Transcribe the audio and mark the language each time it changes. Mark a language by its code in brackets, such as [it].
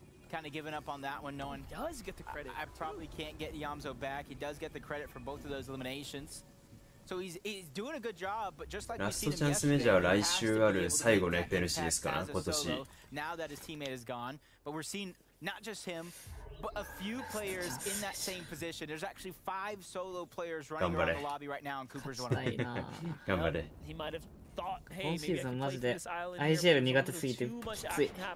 [en] Kind of giving up on that one, knowing does get the credit. I probably can't get Yamzo back. He does get the credit for both of those eliminations. So he's doing a good job, but just like [ja] ラストチャンスメジャーは来週ある最後の FNC ですかな今年。 [en] Now that his teammate is gone, but we're seeing not just him, but a few players in that same position. There's actually 5 solo players running around the lobby right now, and Cooper's one of them. [ja] 頑張れ。今シーズンマジで IGL 苦手すぎてきつい。